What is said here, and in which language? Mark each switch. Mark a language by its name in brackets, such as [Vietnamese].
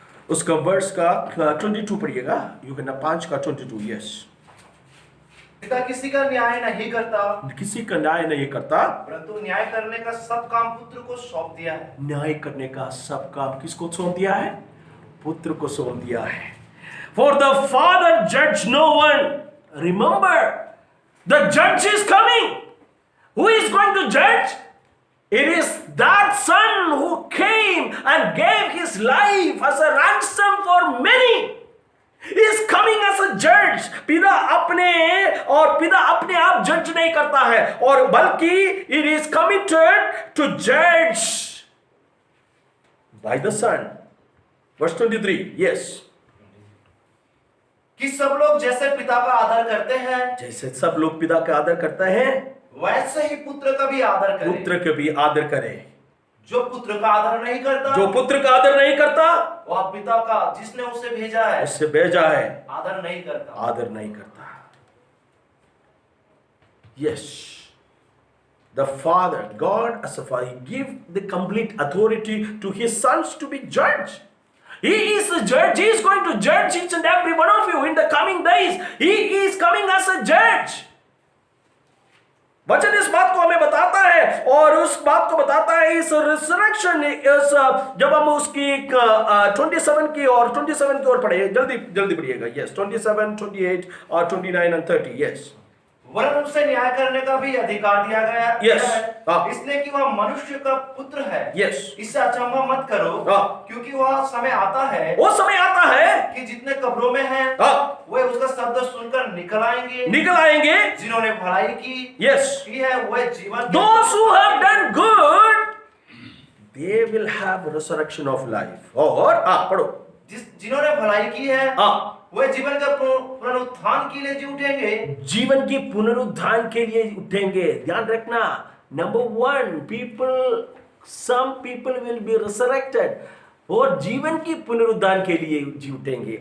[Hindi] उसका वर्स का 22 पढ़िएगा, यूहन्ना 5 का 22। यस, पिता किसी का न्याय नहीं करता, किसी का न्याय नहीं करता, परंतु न्याय करने का सब काम पुत्र को सौंप दिया है। न्याय करने का सब काम किसको सौंप दिया है? पुत्र को सौंप दिया है। [English] For the Father judge no one. Remember, the judge is coming. Who is going to judge? It is that Son who came and gave his life as a ransom for many. He is coming as a judge. [Hindi] पिता अपने आप जज नहीं करता है, और बल्कि [English] it is committed to judge by the Son. Verse 23. Yes. [Hindi] कि सब लोग जैसे पिता का आदर करते हैं, जैसे सब लोग पिता का आदर करते हैं, वैसे ही पुत्र का भी आदर करें। पुत्र का भी आदर करे। जो पुत्र का आदर नहीं करता, जो पुत्र का आदर नहीं करता, वह पिता का जिसने उसे भेजा है, उससे भेजा है, आदर नहीं करता। आदर नहीं करता। [English] Yes, the Father, God as a Father, He give the complete authority to His sons to be judged. He is a judge. He is going to judge each and every one of you in the coming days. He is coming as a judge. [Hindi] वचन इस बात को हमें बताता है, और उस बात को बताता है इस रिसरेक्शन, जब हम उसकी 27 की ओर पढ़े, जल्दी पढ़िएगा। यस, 27, 28 और 29 और 30। यस, वरन उसे न्याय करने का भी अधिकार दिया गया [English] Yes. [Hindi] है, इसलिए कि वह मनुष्य का पुत्र है। [English] Yes. [Hindi] इससे अचंभा मत करो, क्योंकि वह समय आता है, वो समय आता है कि जितने कब्रों में हैं, वे उसका शब्द सुनकर निकल आएंगे। जिन्होंने भलाई की है वे जीवन, [English] Those who have done good, they will have resurrection of life. [Hindi] और पढ़ो, जिन्होंने भलाई की है वे जीवन का पुनरुत्थान के लिए जी उठेंगे। जीवन की पुनरुत्थान के लिए उठेंगे। ध्यान रखना, number 1, [English] some people will be resurrected, [Hindi] और जीवन की पुनरुत्थान के लिए जी उठेंगे।